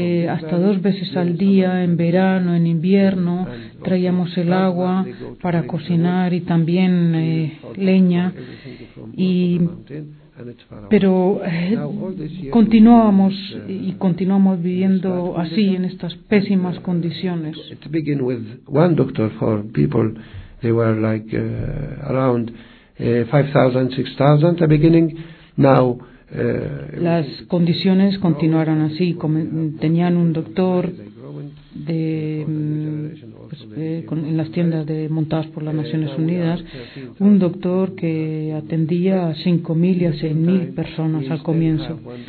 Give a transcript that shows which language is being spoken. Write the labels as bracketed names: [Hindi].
[Spanish] hasta 2 veces al día en verano, en invierno traíamos el agua para cocinar y también leña y pero continuábamos y continuamos viviendo así en estas pésimas condiciones. [English] To begin with, one doctor for people, they were like around 5,000, 6,000 at the beginning. Now [Spanish] las condiciones continuaron así. Tenían un doctor en las tiendas de montadas por las Naciones Unidas, un doctor que atendía a 5.000 y a 6.000 personas al comienzo.